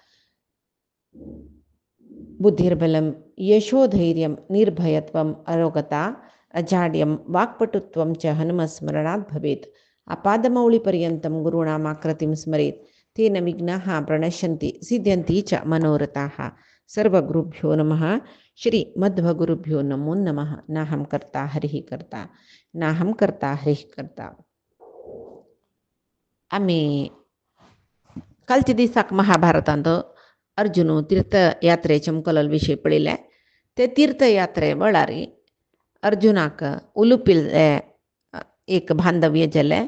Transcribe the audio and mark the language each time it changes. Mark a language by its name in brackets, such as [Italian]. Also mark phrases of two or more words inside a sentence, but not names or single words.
[Sanskrit] बुद्धिर्बलं यशोधैर्यं निर्भयत्वम् अरोगता अजाड्यं वाक्पटुत्वं च हनुमस्मरणात् भवेत्। अपादमौलिपर्यन्तं गुरूणामाकृतिं स्मरेत् तेन विघ्नाः प्रणश्यन्ति सिद्ध्यन्ति च मनोरथाः। सर्वगुरुभ्यो नमः। श्रीमध्वगुरुभ्यो नमो नमः। नाहं कर्ता हरिः कर्ता नाहं कर्ता हरिः कर्ता. [Konkani] आम्ही कालच्या दिसाक महाभारतांत अर्जुन तीर्थयात्रेच्या मुखार विशय पळयले. ते तीर्थयात्रे वेळारी अर्जुनाक उलुपिल्ले एक बांधव्य जालें.